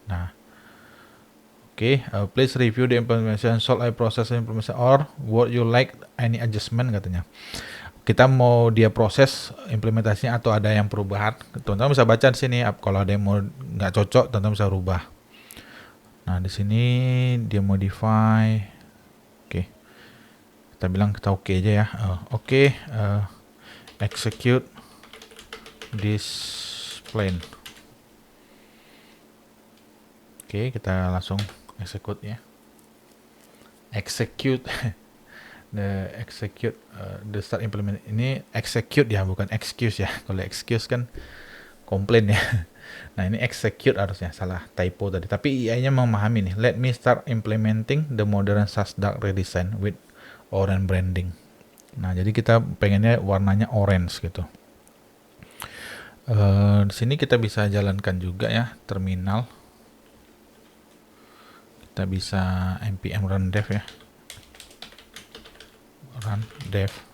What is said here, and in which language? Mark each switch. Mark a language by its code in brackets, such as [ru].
[en] Nah, oke, please review the implementation, solve a process implementation or would you like any adjustment katanya. [id] Kita mau dia proses implementasinya atau ada yang perubahan, teman-teman bisa baca di sini. Kalau ada yang mau nggak cocok, teman-teman bisa rubah. Nah, di sini dia modify. Oke, kita bilang kita oke aja ya. [en] Oke, execute this plan. [id] Oke, kita langsung execute ya. Execute. The start implement ini execute ya, bukan excuse ya. Kalau excuse kan komplain ya. Nah, ini execute harusnya, salah typo tadi. Tapi AI-nya memahami nih. [en] Let me start implementing the modern SaaS dark redesign with orange branding. [id] Nah, jadi kita pengennya warnanya orange gitu. Di sini kita bisa jalankan juga ya terminal. Kita bisa npm run dev ya. Run dev.